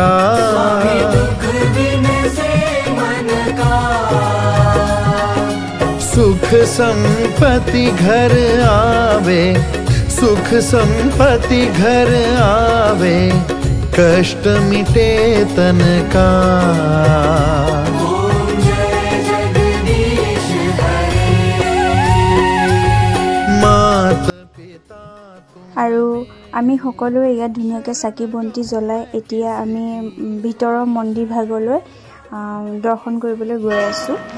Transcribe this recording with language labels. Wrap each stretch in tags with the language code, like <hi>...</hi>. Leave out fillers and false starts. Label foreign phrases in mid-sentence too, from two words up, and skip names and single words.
<hi>दुख विनसे मन का। सुख संपत्ति घर आवे, सुख संपत्ति घर आवे, कष्ट मिटे तन का।</hi> <as>আৰু আমি সকলোৱে ইয়াত ধুনীয়াকৈ চাকি বন্তি জ্বলাই এতিয়া আমি ভিতৰৰ মন্দিৰ ভাগলৈ দৰ্শন কৰিবলৈ গৈ আছোঁ।</as>